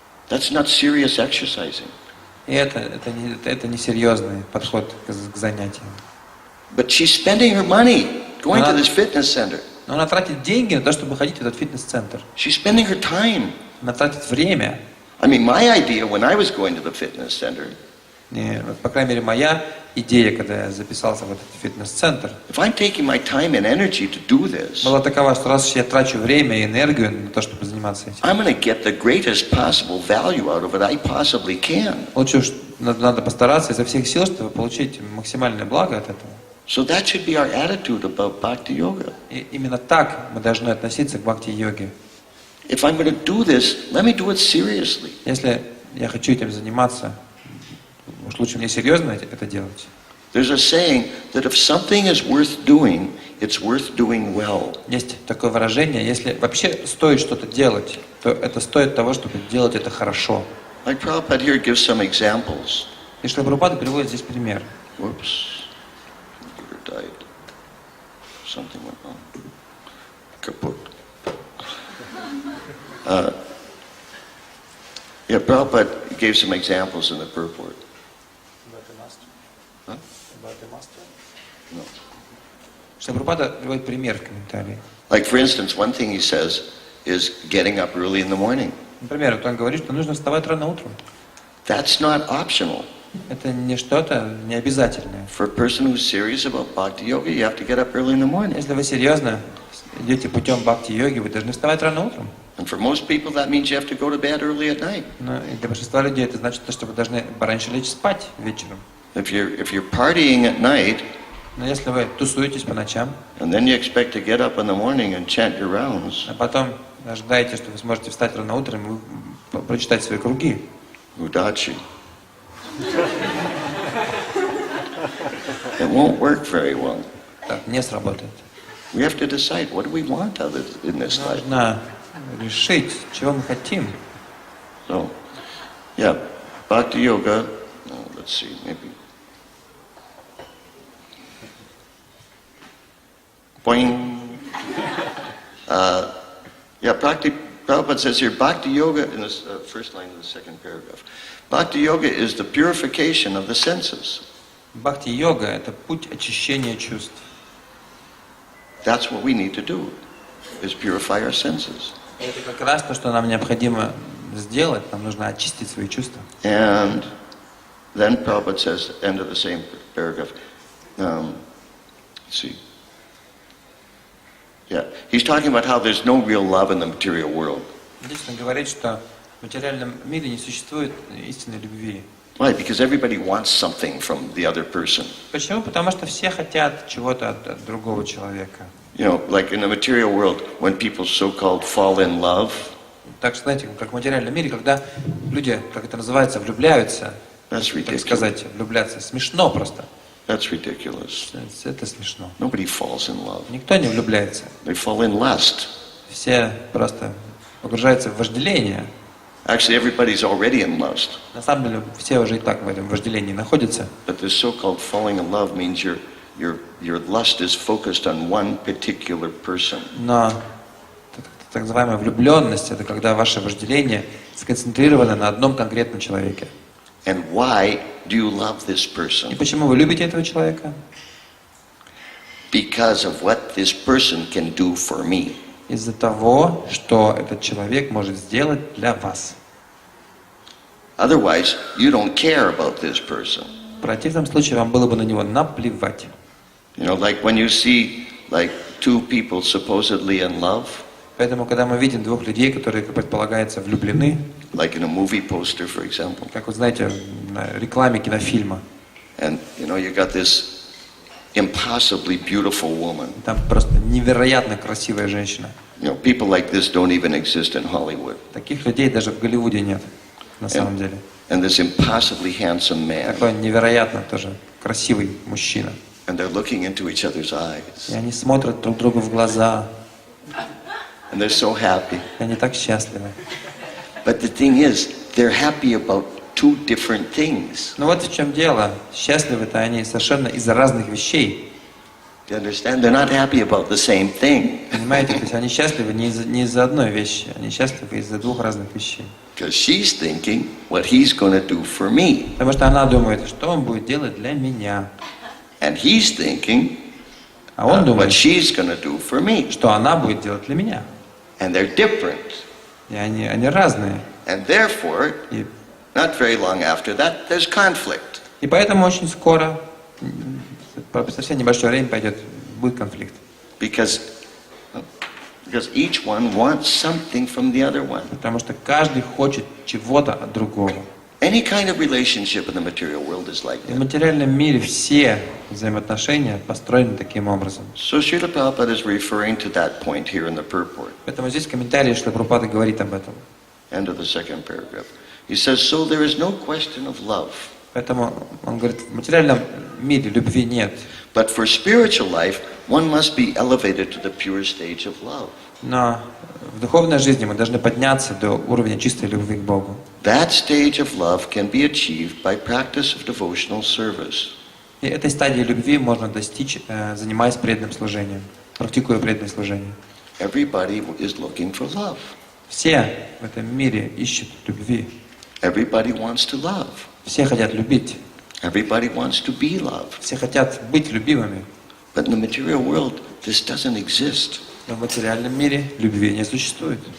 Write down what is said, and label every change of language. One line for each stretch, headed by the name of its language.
English: That's not serious exercising.
Russian: И это несерьезный подход к занятиям.
English: But she's spending her money going to this fitness center.
Russian: Но она тратит деньги на то, чтобы ходить в этот фитнес-центр.
English: She's spending her time.
Russian: Она тратит время.
English: I mean, my idea when I was going to the fitness center,
Russian: И, вот, по крайней мере, моя идея, когда я записался в этот фитнес-центр,
English: if I'm taking my time and energy to do this,
Russian: была такова, что раз я трачу время и энергию на то, чтобы заниматься этим,
English: I'm going to get the greatest possible value out of it I possibly can.
Russian: лучше уж надо постараться изо всех сил, чтобы получить максимальное благо от этого.
English: So that should be our attitude about bhakti yoga.
Russian: И именно так мы должны относиться к бхакти-йоге.
English: If I'm going to do this, let me do it seriously.
Russian: Если я хочу этим заниматься, уж лучше мне серьезно это делать.
English: There's a saying that if something is worth doing, it's worth doing well.
Russian: Есть такое выражение, если вообще стоит что-то делать, то это стоит того, чтобы делать это хорошо.
English: Like Prabhupada here gives some examples.
Russian: И Шрила Прабхупада приводит здесь пример.
English: Whoops. Computer died. Something went wrong. Kaput. Yeah, Prabhupada gave some examples in the purport. About the master? Huh? About the master? No.
Russian: Шрила Прабхупада приводит пример в комментарии.
English: Like, for instance, one thing he says is getting up early in the morning.
Russian: Например, вот он говорит, что нужно вставать рано утром.
English: That's not optional.
Russian: Это не что-то необязательное.
English: For a person who's serious about bhakti yoga, you have to get up early in the morning.
Russian: Если вы серьезно идете путем бхакти-йоги, вы должны вставать рано утром.
English: And for most people, that means you have to go to bed early at night.
Russian: Но и для большинства людей это значит, что вы должны пораньше лечь спать вечером.
English: If you're partying at night,
Russian: Но если вы тусуетесь по ночам,
English: and then you expect to get up in the morning and chant your rounds,
Russian: а потом ожидаете, что вы сможете встать рано утром и прочитать свои круги, Udachi.
English: It won't work very well.
Russian: так не сработает.
English: We have to decide, what do we want in this life?
Russian: Нужно решить, чего мы хотим.
English: So, yeah, bhakti yoga, let's see, maybe. Boing. Yeah, Prabhupada says here, bhakti yoga, in the first line of the second paragraph, bhakti yoga is the purification of the senses.
Russian: Бхакти-йога – это путь очищения чувств.
English: That's what we need to do, is purify our senses.
Russian: Это как раз то, что нам необходимо сделать. Нам нужно очистить свои чувства.
English: And then Prabhupada says, end of the same paragraph, let's see. Yeah, he's talking about how there's no real love in the material world.
Russian: Здесь он говорит, что в материальном мире не существует истинной любви.
English: Why? Because everybody wants something from the other person.
Russian: Почему? Потому что все хотят чего-то от другого человека.
English: You know, like in the material world, when people so-called fall in love,
Russian: Так что, знаете, как в материальном мире, когда люди, как это называется, влюбляются,
English: that's
Russian: так
English: ridiculous.
Russian: сказать, влюбляться, смешно просто.
English: That's ridiculous.
Russian: Это смешно.
English: Nobody falls in love.
Russian: Никто не влюбляется.
English: They fall in lust.
Russian: Все просто погружаются в вожделение.
English: Actually, everybody's already in lust.
Russian: На самом деле, все уже и так в этом вожделении находятся.
English: But this so-called falling in love means your lust is focused on one particular person.
Russian: Но так называемая влюбленность – это когда ваше вожделение сконцентрировано на одном конкретном человеке.
English: And why do you love this
Russian: И
English: person?
Russian: почему вы любите этого человека?
English: Because of what this person can do for me.
Russian: Из-за того, что этот человек может сделать для вас.
English: Otherwise, you don't care about this person.
Russian: В противном случае вам было бы на него наплевать.
English: You know, like when you see like two people supposedly in love,
Russian: Поэтому, когда мы видим двух людей, которые, как предполагается, влюблены,
English: like in a movie poster, for example,
Russian: как вы знаете, на рекламе кинофильма,
English: and you know, you got this impossibly beautiful woman.
Russian: там просто невероятно красивая женщина.
English: You know, people like this don't even exist in Hollywood.
Russian: Таких людей даже в Голливуде нет, на самом деле.
English: And this impossibly handsome man,
Russian: Такой невероятно тоже красивый мужчина.
English: and they're looking into each other's eyes,
Russian: И они смотрят друг другу в глаза,
English: and they're so happy.
Russian: и они так счастливы.
English: But the thing is, they're happy about two different things.
Russian: Но вот в чем дело. Счастливы-то они совершенно из-за разных вещей.
English: You understand? They're not happy about the same thing.
Russian: Понимаете, то есть они счастливы не из-за одной вещи, они счастливы из-за двух разных вещей.
English: Because she's thinking what he's going to do for me.
Russian: Потому что она думает, что он будет делать для меня.
English: And he's thinking
Russian: А он
English: what
Russian: думает,
English: she's going to do for me.
Russian: что она будет делать для меня.
English: And they're different.
Russian: И они разные.
English: And therefore,
Russian: И,
English: not very long after that, there's conflict.
Russian: и поэтому очень скоро, совсем небольшое время будет конфликт.
English: Because each one wants something from the other one.
Russian: Потому что каждый хочет чего-то от другого.
English: Any kind of relationship in the material world is like
Russian: И в
English: that.
Russian: материальном мире все взаимоотношения построены таким образом.
English: So Srila Prabhupada is referring to that point here in the purport,
Russian: Поэтому здесь в комментарии Шрила Прабхупада говорит об этом.
English: end of the second paragraph. He says, so there is no question of love.
Russian: Поэтому он говорит, в материальном мире любви нет.
English: But for spiritual life, one must be elevated to the pure stage of love.
Russian: Но в духовной жизни мы должны подняться до уровня чистой любви к Богу.
English: That stage of love can be achieved by practice of devotional service.
Russian: И этой стадии любви можно достичь, занимаясь преданным служением, практикуя преданное служение.
English: Everybody is looking for love.
Russian: Все в этом мире ищут любви.
English: Everybody wants to love.
Russian: Все хотят любить.
English: Everybody wants to be loved.
Russian: Все хотят быть любимыми.
English: But in the material world, this doesn't exist.
Russian: Но в материальном мире любви не существует.